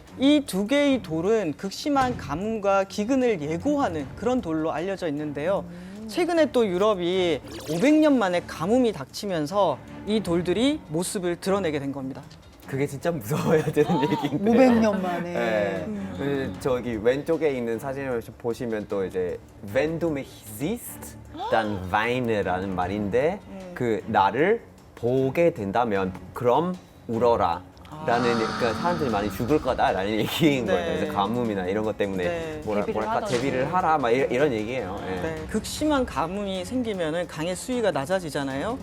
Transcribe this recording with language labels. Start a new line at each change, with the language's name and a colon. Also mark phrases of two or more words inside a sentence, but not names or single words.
Korean: 이 두 개의 돌은 극심한 가뭄과 기근을 예고하는 그런 돌로 알려져 있는데요. 최근에 또 유럽이 500년 만에 가뭄이 닥치면서 이 돌들이 모습을 드러내게 된 겁니다. 그게 진짜 무서워야 되는 얘기인데. 500년 만에. 네. 저기 왼쪽에 있는 사진을 보시면 또 이제
German: Wenn du mich siehst, dann weine
Korean: 라는 말인데 그 나를 보게 된다면 그럼 울어라. 라는 그러니까 사람들이 많이 죽을 거다라는 얘기인 네. 거예요. 그래서 가뭄이나 이런 것 때문에 네. 뭐랄까 대비를 하라 막 이런 얘기예요. 예. 네, 극심한 가뭄이 생기면은 강의 수위가 낮아지잖아요.